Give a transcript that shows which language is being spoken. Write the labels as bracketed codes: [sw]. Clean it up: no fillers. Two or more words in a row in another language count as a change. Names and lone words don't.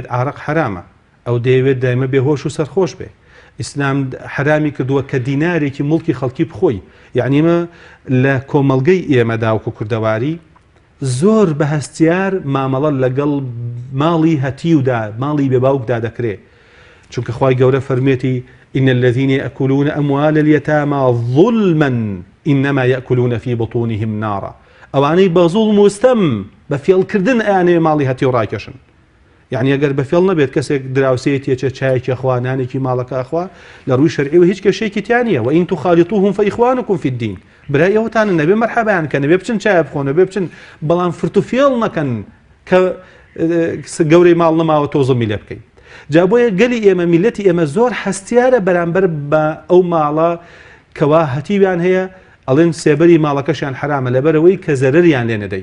[ckb] ئارەق حرامە ئەو دەیەوێت دایمە بێهۆش و سەرخۆش بێ ئیسلام حرامی کردووە کە دینارێکی مڵکی خەڵکی بخۆی یعنیمە لە کۆمەڵگەی ئێمەدا وکو کوردەواری زۆر بە هەستیار مامەڵە لەگەڵ ماڵی هەتیودا ماڵی بێباوکدا دەکرێت چونکە خوای گەورە فەرمێتی [ar] إن الذين يأكلون أموال اليتامى ظلما إنما يأكلون في بطونهم نارا [ckb] ئەوانەی بە زوڵم وستەم بە فێڵکردن ئەیانەوێ ماڵی هەتی و ڕاکێشن. یعنی ئەگەر بە فێڵ نەبێت کەسێک دراوسەیە تێچە چایەکی خوانانێکی ماڵەکە ئەخوا لە ڕووی شەرعی و هیچ کێشەیەکی تیانە و [ar] ئین تخالیطوهم فإخوانكم في الدين. [ckb] برای ئەوتانە نەبێ مەرحەبایان کە نەبێ بچن چای بخۆن نەبێ بچن بەڵام فرت و فێڵ نەکەن کە گەورەی ماڵ نەماوە تۆ زڵمی لێ بکەین. جا بۆیە گەلی ئێمە میلەتی ئێمە زۆر هەستیارە بەرامبەر بە ئەو ماڵە کەوا هەتیویان هەیە ئەڵێن سێبەری ماڵەکەشیان حرامە لەبەرەوەی کە زەرەریان لێ نەدەی.